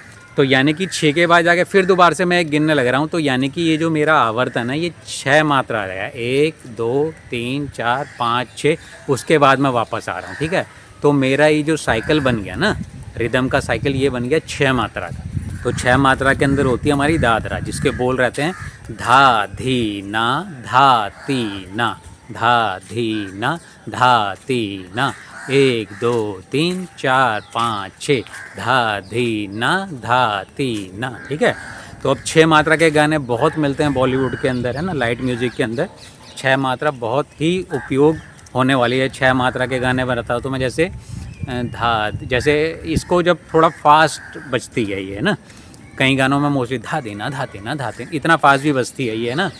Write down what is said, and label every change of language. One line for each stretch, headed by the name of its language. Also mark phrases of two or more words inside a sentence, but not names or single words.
Hindi: तो यानी कि 6 के बाद जाके फिर दोबारा से मैं गिनने लग रहा हूँ, तो यानी कि ये जो मेरा आवर्तन है ये 6 मात्रा रहेगा। 1 2 3 4 5 6, उसके बाद मैं वापस आ रहा हूँ, ठीक है। तो मेरा ये जो साइकिल बन गया ना, रिदम का साइकिल ये बन गया 6 मात्रा का। तो 6 मात्रा के अंदर होती है हमारी दादरा, जिसके बोल रहते हैं धा धी ना धा ती ना, धा धी ना धा ती ना, 1 2 3 4 5 6, धा धी ना धा ती ना, ठीक है। तो अब 6 मात्रा के गाने बहुत मिलते हैं बॉलीवुड के अंदर, है ना,
English: light music
Hindi: के अंदर 6 मात्रा बहुत ही उपयोग होने वाली है। 6 मात्रा के गाने बनाता हूँ तो मैं, जैसे धा, जैसे इसको जब थोड़ा फास्ट बजती है ये, है ना, कई गानों में मोस्टली धा देना धा देना धा देना, इतना फास्ट भी बजती है ये, है ना।